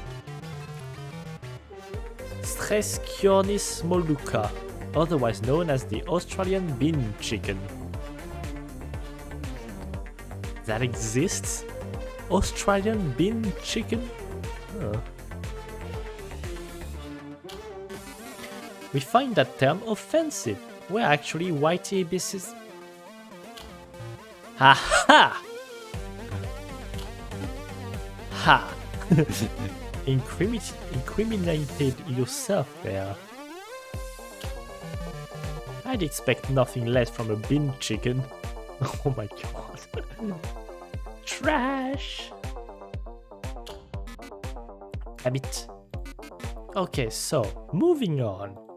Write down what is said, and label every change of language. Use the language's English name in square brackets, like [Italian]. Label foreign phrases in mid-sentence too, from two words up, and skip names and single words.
[English] Streskionis molucca, otherwise known as the Australian bin chicken. That exists? Australian bin chicken? Huh. We find that term offensive. We're actually white ibises. Ha ha! Ha! Incriminated yourself there. I'd expect nothing less from a bin chicken. Oh my god. Trash! Damn it. Okay, so, moving on.